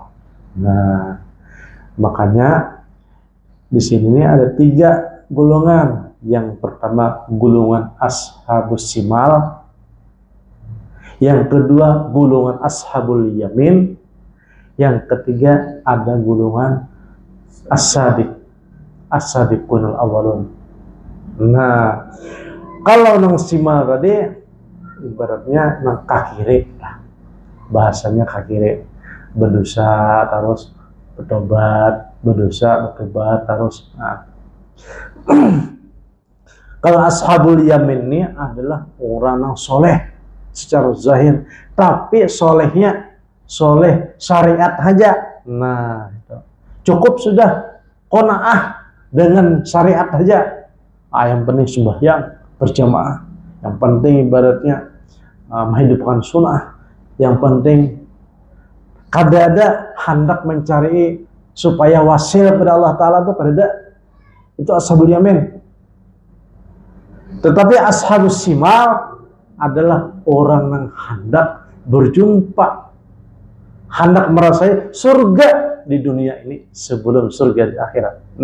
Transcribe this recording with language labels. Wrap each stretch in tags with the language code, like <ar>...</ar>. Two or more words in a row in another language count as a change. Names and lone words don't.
<id>Nah, makanya di sini ada tiga golongan. Yang pertama golongan</id> <ar>أصحاب الشمال,</ar> <id>yang kedua golongan</id> <ar>أصحاب اليمين,</ar> <id>yang ketiga ada golongan</id> <ar>السابقون الأولون.</ar> <bjn>Nah, kalau nang simal tadi ibaratnya nang kakiri lah. Bahasanya kakire,</bjn> <id>berdosa terus bertobat, berdosa bertobat terus. Nah, kalau</id> <ar>أصحاب اليمين</ar> <id>ini adalah orang yang soleh secara zahir, tapi solehnya soleh syariat saja. Nah, itu cukup sudah qanaah dengan syariat saja. Yang penting sembahyang berjamaah, yang penting ibaratnya menghidupkan sunnah, yang penting kada ada hendak mencari supaya wasil pada Allah Ta'ala itu kada ada. Itu</id> <ar>أصحاب اليمين.</ar> <id>Tetapi</id> <ar>أصحاب الشمال</ar> <id>adalah orang yang hendak berjumpa, hendak merasai surga di dunia ini sebelum surga di akhirat.</id>